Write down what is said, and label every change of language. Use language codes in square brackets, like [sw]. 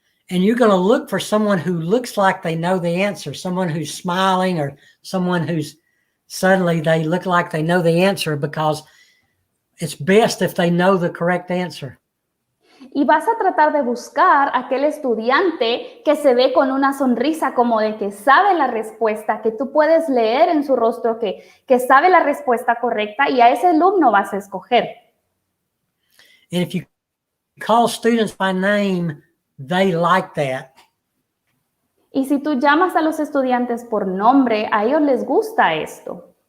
[en] And you're going to look for someone who looks like they know the answer, someone who's smiling or someone who's suddenly they look like they know the answer, because it's best if they know the correct answer. [es] Y vas a tratar de buscar a aquel estudiante que se ve con una sonrisa como de que sabe la respuesta, que tú puedes leer en su rostro que sabe la respuesta correcta, y a ese alumno vas a escoger. [en] And if you call students by name, they like that. [es] Y si tú llamas a los estudiantes por nombre, a ellos les gusta esto.